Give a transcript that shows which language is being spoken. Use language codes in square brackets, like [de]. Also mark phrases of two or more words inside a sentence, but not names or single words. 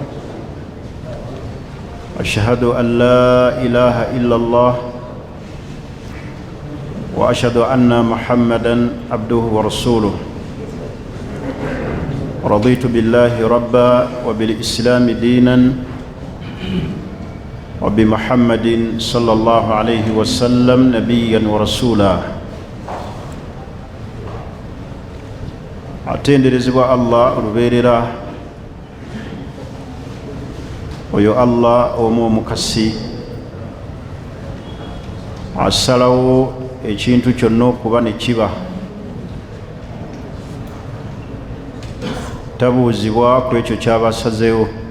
[ar] أشهد أن لا إله إلا الله وأشهد أن محمدا عبده ورسوله. رضيت بالله ربا وبالإسلام دينا وبمحمد صلى الله عليه وسلم نبيا ورسولا. [lg] atenderezebwa Allah olubeerera oyo Allah omu omukasi asalawo ekintu kyonna okuba ne kiba tabuuzibwa ku ekyo kyabasazeewo.